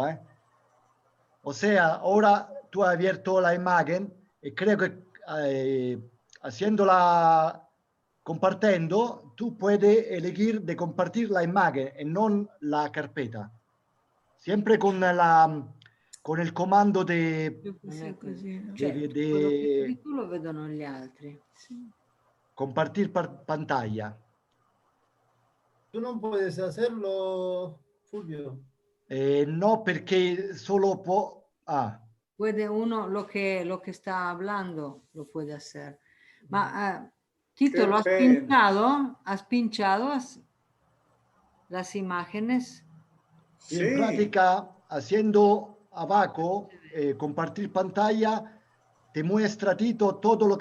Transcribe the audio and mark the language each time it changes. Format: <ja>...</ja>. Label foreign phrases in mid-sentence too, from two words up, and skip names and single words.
<es>O sea, ahora tú has abierto la imagen y creo que haciéndola compartiendo, tú puedes elegir de compartir la imagen y no la carpeta.</es> <it>Siempre con il comando Non è così. Cioè, quello che vedi tu lo vedono gli altri. Sì.</it> <es>Compartir pantalla. ¿Tú no puedes hacerlo, Fulvio?</es> <it>No, perché solo può...</it> <es>Puede uno lo que está hablando, lo puede hacer. Ma Tito, ¿lo has pinchado? ¿Has pinchado las imágenes? Sí. En práctica, haciendo abajo, compartir pantalla, te muestra Tito todo lo que...</es>